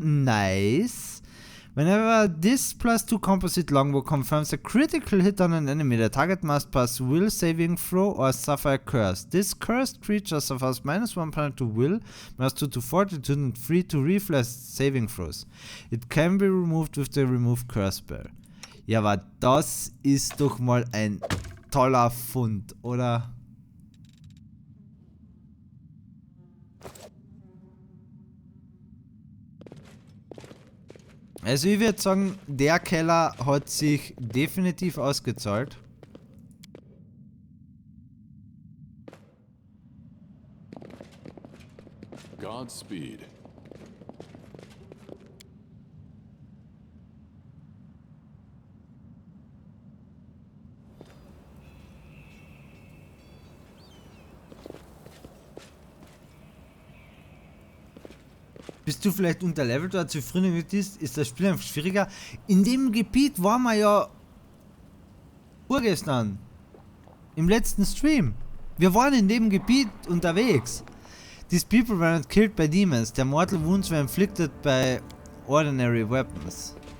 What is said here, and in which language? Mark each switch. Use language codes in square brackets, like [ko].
[en] Nice. Whenever this +2 composite longbow confirms a critical hit on an enemy, the target must pass will saving throw or suffer a curse. This cursed creature suffers -1 penalty to will, -2 to fortitude and 3 to reflex saving throws. It can be removed with the remove curse spell. [de] Ja, aber das ist doch mal ein toller Fund, oder? Also ich würde sagen, der Keller hat sich definitiv ausgezahlt. [en] Godspeed. [de] Bist du vielleicht unterlevelt oder zu früh mit ist das Spiel einfach schwieriger? In dem Gebiet waren wir ja vorgestern. Im letzten Stream. Wir waren in dem Gebiet unterwegs. [en] These people were not killed by demons. Their mortal wounds were inflicted by ordinary weapons.